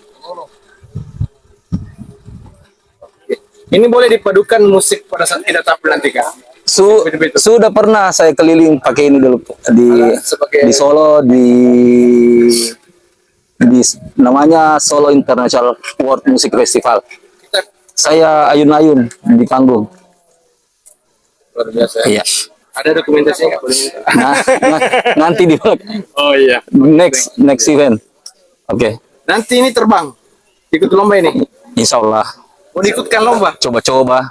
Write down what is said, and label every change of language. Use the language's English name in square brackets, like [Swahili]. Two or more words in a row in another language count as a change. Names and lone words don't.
[Indonesian] Ini boleh dipadukan musik pada saat kita tampil nanti kak? Sudah pernah saya keliling pakai ini dulu Sebagai di Solo di namanya Solo International World Music Festival. Saya ayun-ayun di panggung. luar biasa ya. Iya. Ada dokumentasinya nggak boleh minta? Nanti di Oh iya. [English] next event. Oke. [Indonesian] Nanti ini terbang, ikut lomba ini. [Arabic] Insya Allah. [Indonesian] Mau diikutkan lomba? Coba-coba.